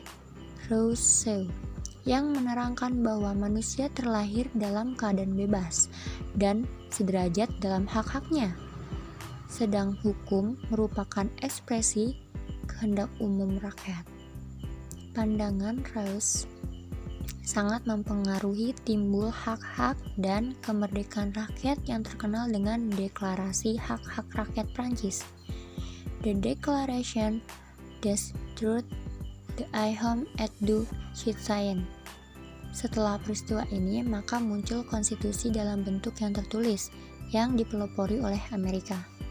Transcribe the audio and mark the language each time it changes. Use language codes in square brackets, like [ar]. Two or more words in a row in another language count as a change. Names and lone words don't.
[id] Rousseau yang menerangkan bahwa manusia terlahir dalam keadaan bebas dan sederajat dalam hak-haknya, sedang hukum merupakan ekspresi kehendak umum rakyat. Pandangan Rawls sangat mempengaruhi timbul hak-hak dan kemerdekaan rakyat yang terkenal dengan Deklarasi Hak-Hak Rakyat Prancis, The Declaration des Droits de l'Homme et du Citoyen. Setelah peristiwa ini, maka muncul konstitusi dalam bentuk yang tertulis yang dipelopori oleh Amerika.